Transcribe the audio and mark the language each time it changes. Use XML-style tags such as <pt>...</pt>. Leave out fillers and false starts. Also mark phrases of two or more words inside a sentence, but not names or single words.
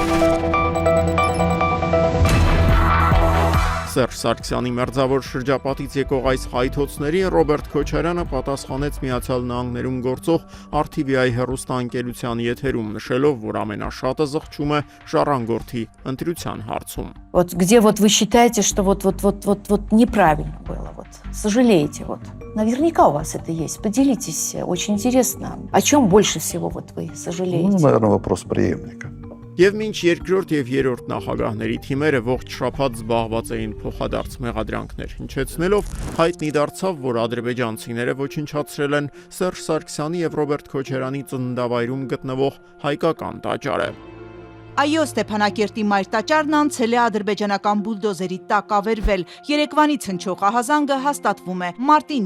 <hy>Սերժ Սարգսյանի մերձավոր շրջապատից եկող այս հայթոցների Ռոբերտ Քոչարյանը պատասխանեց Միացյալ Նահանգներում գործող RTVI հեռուստաընկերության եթերում, նշելով, որ ամենաշատը զղջում է ժառանգորդի ընտրության հարցում։</hy> <ru>Вот где вот вы считаете, что вот неправильно было, вот сожалеете, вот. Наверняка у вас это есть. Поделитесь, очень интересно. О чем больше всего вот вы сожалеете? Ну, наверное, вопрос преемника.</ru> <hy>Եվ մինչ երկրորդ եւ երրորդ նախագահների թիմերը ողջ շաբաթ զբաղված էին փոխադարձ մեղադրանքներ հնչեցնելով, հայտնի դարձավ, որ ադրբեջանցիները ոչնչացրել են Սերժ Սարգսյանի եւ Ռոբերտ Քոչարյանի ծննդավայրում գտնվող հայկական տաճարը։ Այո, Ստեփանակերտի մայր տաճարն անցել է ադրբեջանական բուլդոզերի տակ ավերվել։ Երեկվանից հնչող ահազանգը հաստատվում է։ Մարտին</hy>